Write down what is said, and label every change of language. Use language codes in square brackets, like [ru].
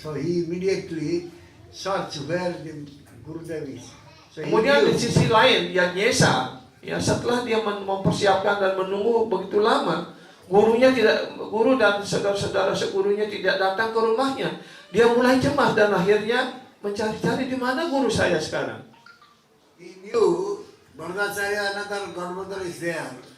[en] So he immediately searched where the Gurudev is. So he [id] Kemudian di sisi lain, Yajnesa, ya, setelah dia mempersiapkan dan menunggu begitu lama, guru dan saudara-saudara segurunya tidak datang ke rumahnya. Dia mulai cemas dan akhirnya mencari-cari di mana guru saya sekarang. [en] He knew Vardacharya, another godmother is there.